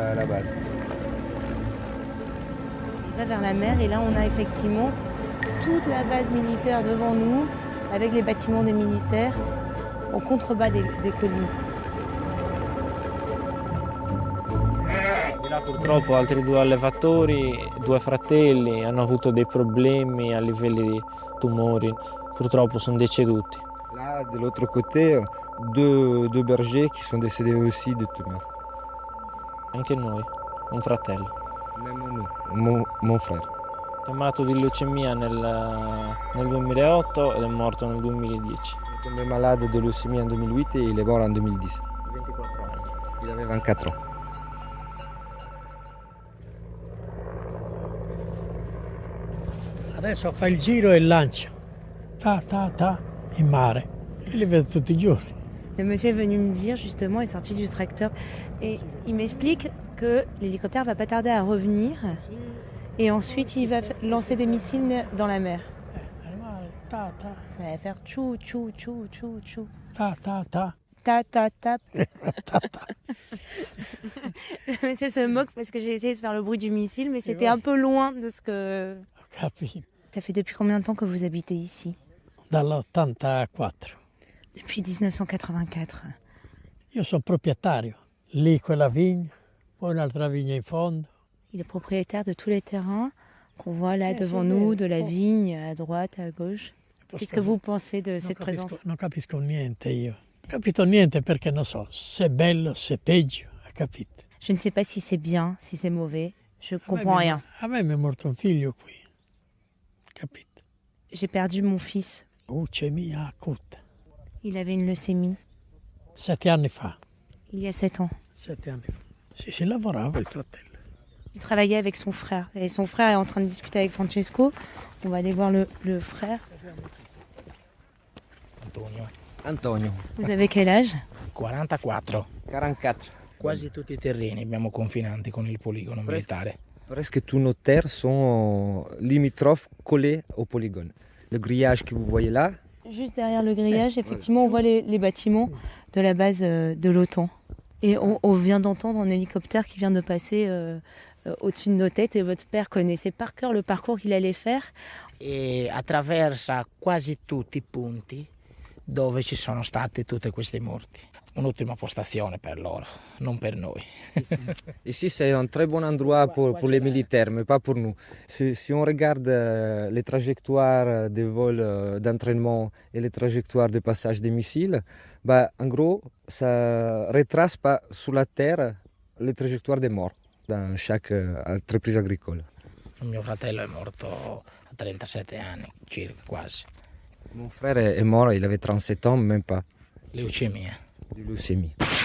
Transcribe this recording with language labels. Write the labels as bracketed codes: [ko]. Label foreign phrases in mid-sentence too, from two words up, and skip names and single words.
[fr] base. Il va vers la mer et là on a effectivement toute la base militaire devant nous avec les bâtiments des militaires en contrebas des collines. [it] Di là purtroppo altri due allevatori, due fratelli, hanno avuto dei problemi a livello di tumori, purtroppo sono deceduti. [fr] Là, de l'autre côté, deux bergers qui sont décédés aussi de tumeurs. [it] Anche noi, un fratello. [fr] Même mon frère. [it] È malato di leucemia nel 2008 ed è morto nel 2010. [fr] Il est tombé malade de leucémie en 2008 et il est mort en 2010. [it] 24 anni. [fr] Il avait 24 ans. [it] Adesso fa il giro e lancia, in mare. E li vedo tutti i giorni. [fr] Le monsieur est venu me dire justement, il est sorti du tracteur et il m'explique que l'hélicoptère va pas tarder à revenir et ensuite il va lancer des missiles dans la mer. [it] Nel mare, [fr] Ça va faire tchou tchou tchou tchou tchou. ta. Ta ta ta. Le monsieur se moque parce que j'ai essayé de faire le bruit du missile mais c'était un peu loin de ce que... [it] Capito? [fr] Ça fait depuis combien de temps que vous habitez ici? [it] Dall'84. [fr] Depuis 1984. [it] Io sono proprietario. Lì quella vigna, poi un'altra vigna in fondo. [fr] Il est propriétaire de tous les terrains qu'on voit là devant nous, de la vigne à droite, à gauche. Qu'est-ce que vous pensez de cette présence? [it] Non capisco niente io. Capito niente perché non so se è bello, se è peggio, hai capito? [fr] Je ne sais pas si c'est bien, si c'est mauvais. Je comprends rien. [it] A me mi è morto un figlio qui, capito? [fr] J'ai perdu mon fils. [it] Leucemia acuta. [fr] Il avait une leucémie [it] 7 anni fa. [fr] il y a 7 ans. [it] 7 anni fa. Sì, si lavorava il fratello. [fr] Il travaillait avec son frère. Et son frère est en train de discuter avec Francesco. On va aller voir le frère. Antonio. Vous avez quel âge? 44. 44. [it] Quasi tutti i terreni abbiamo confinanti con il poligono militare. [fr] Presque tous nos terres sont limitrophes collées au polygone. Le grillage que vous voyez là, Juste derrière le grillage, effectivement, on voit les bâtiments de la base de l'OTAN. Et on vient d'entendre un hélicoptère qui vient de passer au-dessus de nos têtes. Et votre père connaissait par cœur le parcours qu'il allait faire. [it] E attraversa quasi tutti i punti dove ci sono stati tutti questi morti. Un'ultima postazione per loro, non per noi. [fr] ici c'est un très bon endroit pour les militaires, mais pas pour nous. Si on regarde les trajectoires des vols d'entraînement et les trajectoires de passage des missiles, bah, en gros, ça retrace pas sur la terre les trajectoires des morts dans chaque entreprise agricole. [it] Mio fratello è morto a 37 anni, circa, quasi. [fr] Mon frère est mort, il avait 37 ans, même pas, [it] Leucemia. [fr] de leucémie.